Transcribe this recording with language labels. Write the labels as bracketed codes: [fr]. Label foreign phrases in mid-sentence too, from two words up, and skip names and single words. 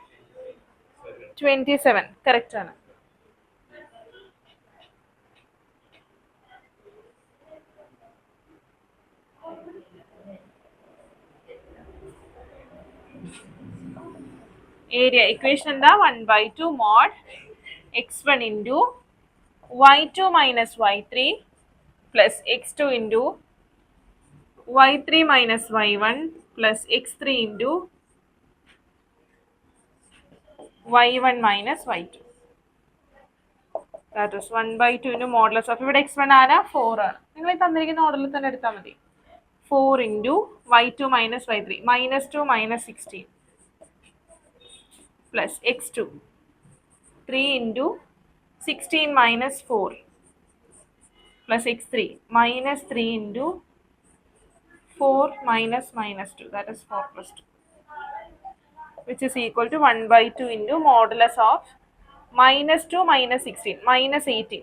[ml] 27. കറക്റ്റ് ആണ്. [en] area equation [ml] എന്താ? [en] 1/2 mod x1 into y2 minus y3 plus x2 into y3 minus y1 plus x3 into y1 minus y2. That is 1/2 into modulus of [ml] ഇവിടെ x1 ആരാ? 4 ആണ്. നിങ്ങൾ ഈ തന്നിരിക്കുന്ന ഓർഡറിൽ തന്നെ എടുത്താൽ മതി. [en] 4 into y2 minus y3 minus 2 minus 16 plus x2 3 into 16 minus 4 plus x3 minus 3 into 4 minus minus 2, that is 4 plus 2, which is equal to 1/2 into modulus of minus 2 minus 16 minus 18.